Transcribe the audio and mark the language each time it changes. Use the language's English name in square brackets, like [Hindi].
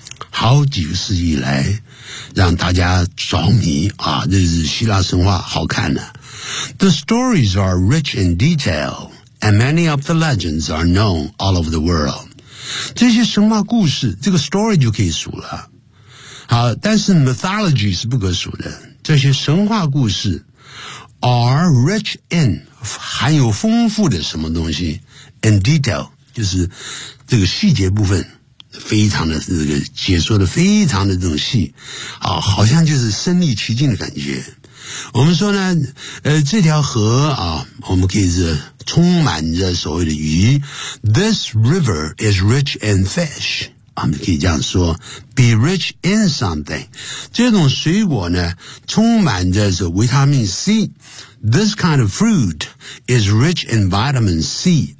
[Chinese] 好几个世纪来让大家着迷啊，这是希腊神话好看的、啊。 [English] The stories are rich in detail, and many of the legends are known all over the world. [Chinese] 这些神话故事这个 story 就可以数了。好，但是 mythology 是不可数的。这些神话故事 [English] are rich in, [Chinese] 含有丰富的什么东西 , [English] in detail, [Chinese] 就是这个细节部分。非常的这个解说的非常的这种细啊，好像就是身临其境的感觉。我们说呢，这条河啊，我们可以是充满着所谓的鱼。 [English] This river is rich in fish. [Chinese] 我们可以这样说 [English] ，be rich in something. [Chinese] 这种水果呢，充满着是维他命 C。 [English] This kind of fruit is rich in vitamin C.